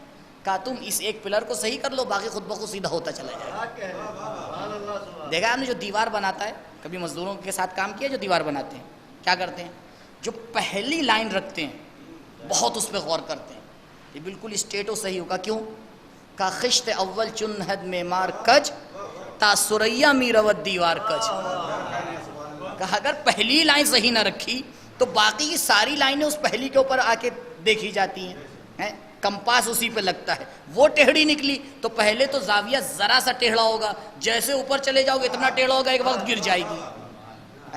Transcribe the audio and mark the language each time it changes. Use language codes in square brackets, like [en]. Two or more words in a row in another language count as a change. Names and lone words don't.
[ur] کہا تم اس ایک پلر کو صحیح کر لو، باقی خود بخود سیدھا ہوتا چلا جائے گا. دیکھا آپ نے جو دیوار بناتا ہے، کبھی مزدوروں کے ساتھ کام کیا جو دیوار بناتے ہیں، کیا کرتے ہیں، جو پہلی لائن رکھتے ہیں بہت اس پہ غور کرتے ہیں، یہ بالکل اسٹیٹو صحیح ہوگا. کیوں؟ [fa] کا خشت اول چنہد معمار کج تا سریا می روت دیوار کج. [ur] کہا اگر پہلی لائن صحیح نہ رکھی تو باقی کی ساری لائنیں اس پہلی کے اوپر آ کے دیکھی جاتی ہیں، کمپاس اسی پہ لگتا ہے. وہ ٹیڑھی نکلی تو پہلے تو زاویہ ذرا سا ٹیڑھا ہوگا، جیسے اوپر چلے جاؤ گے اتنا ٹیڑھا ہوگا ایک وقت گر جائے گی.